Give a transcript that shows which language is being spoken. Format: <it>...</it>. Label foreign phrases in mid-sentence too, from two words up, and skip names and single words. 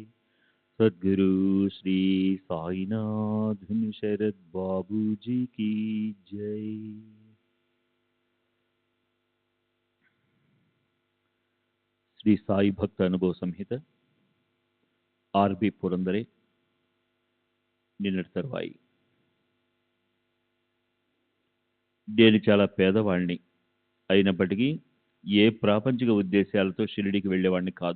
<hi>सद्गुरु श्री साईनाथ शरद बाबू जी की जय।</hi> <te>శ్రీ సాయి భక్త అనుభవ సంహిత ఆర్బి పురందరే నిన్నటి తరువాయి. నేను చాలా పేదవాణ్ణి అయినప్పటికీ ఏ ప్రాపంచిక ఉద్దేశాలతో షిరిడీకి వెళ్ళేవాడిని కాదు.</te>